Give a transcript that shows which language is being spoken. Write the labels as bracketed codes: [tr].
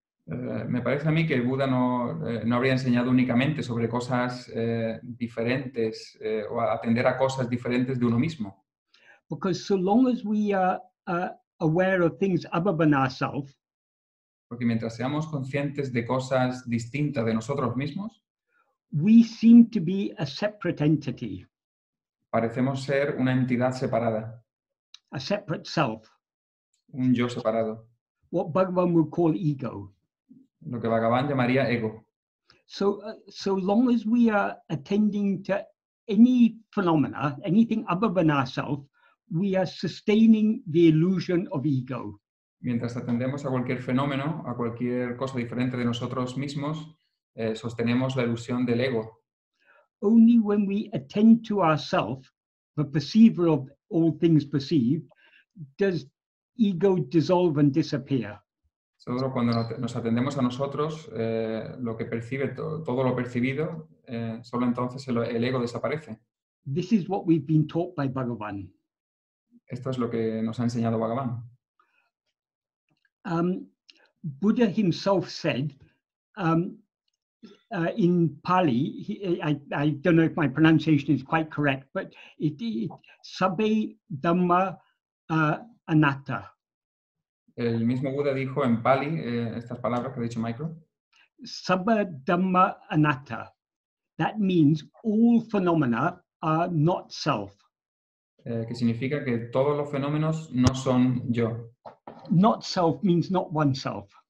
[es] Me parece a mí que el Buda no habría enseñado únicamente sobre cosas diferentes o a atender a cosas diferentes de uno mismo. [en] Because so long as we are aware of things other than ourselves, [es] Porque mientras seamos conscientes de cosas distintas de nosotros mismos, [en] we seem to be a separate entity, [es] parecemos ser una entidad separada, [en] a separate self, [es] un yo separado, [en] what Bhagavan would call ego. [es] lo que Bhagavan llamaría ego. [en] So long as we are attending to any phenomena, anything other than ourselves, we are sustaining the illusion of ego. [es] Mientras atendemos a cualquier fenómeno, a cualquier cosa diferente de nosotros mismos, sostenemos la ilusión del ego. [en] Only when we attend to ourself, the perceiver of all things perceived, does ego dissolve and disappear. [es] Solo cuando nos atendemos a nosotros, lo que percibe, todo lo percibido, solo entonces el ego desaparece. [en] This is what we've been taught by Bhagavan. [es] Esto es lo que nos ha enseñado Bhagavan. [en] Buddha himself said in Pali, I don't know if my pronunciation is quite correct, but it [pi] sabbe dhamma anatta. [es] El mismo Buda dijo en Pali estas palabras que ha dicho Michael. [pi] Sabba dhamma anatta. [en] That means all phenomena are not self. [es] Que significa que todos los fenómenos no son yo. [en] Not self means not oneself.